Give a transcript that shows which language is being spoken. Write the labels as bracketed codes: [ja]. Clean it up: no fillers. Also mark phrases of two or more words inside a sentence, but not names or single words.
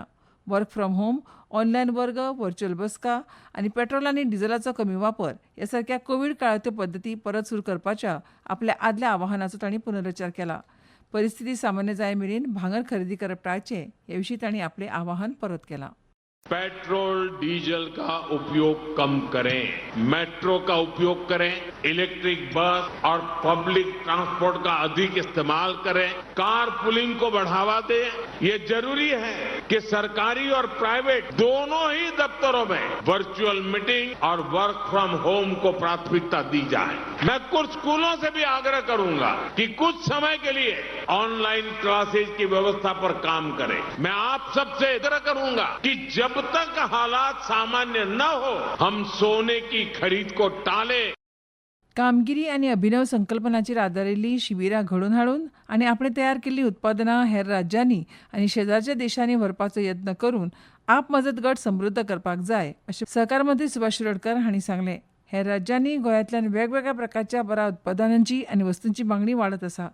[en] work from home, [kok] ऑनलायन वर्ग, व्हर्च्युअल बसका आनी पेट्रोल आनी डिझेलाचो कमी वापर ह्या सारक्या कोवीड काळांतल्यो पद्दती परत सुरू करपाच्या आपल्या आदल्या आवाहनाचो तांणी पुनरुच्चार केला. परिस्थिती सामान्य जाय मेरेन भांगर खरेदी करप टाळचें हे विशीं तांणी आपलें आवाहन परत केलां. [hi] पेट्रोल डीजल का उपयोग कम करें, मेट्रो का उपयोग करें, [en] electric bus [hi] और [en] public transport [hi] का अधिक इस्तेमाल करें, [en] car pooling [hi] को बढ़ावा दें. ये जरूरी है कि सरकारी और प्राइवेट दोनों ही दफ्तरों में [en] virtual meeting [hi] और [en] work from home [hi] को प्राथमिकता दी जाए. मैं कुछ स्कूलों से भी आग्रह करूंगा कि कुछ समय के लिए [en] online classes [hi] की व्यवस्था पर काम करें. मैं आप सबसे आग्रह करूंगा कि जब तक हालात सामान्य न हो हम सोने की खरीद को टालें. [kok] कामगिरी आनी अभिनव संकल्पनांचेर आदारिल्लीं शिबिरां घडोवन हाडून आनी आपणे तयार केल्लीं उत्पादनां हेर राज्यांनी आनी शेजारच्या देशांनी व्हरपाचो यत्न करून आप मजत गट समृद्ध करपाक जाय अशें सहकार मंत्री सुभाष शिरोडकर हांणी सांगलें. हेर राज्यांनी गोंयांतल्यान वेगवेगळ्या प्रकारच्या बऱ्या उत्पादनांची आनी वस्तूंची मागणी वाडत आसा.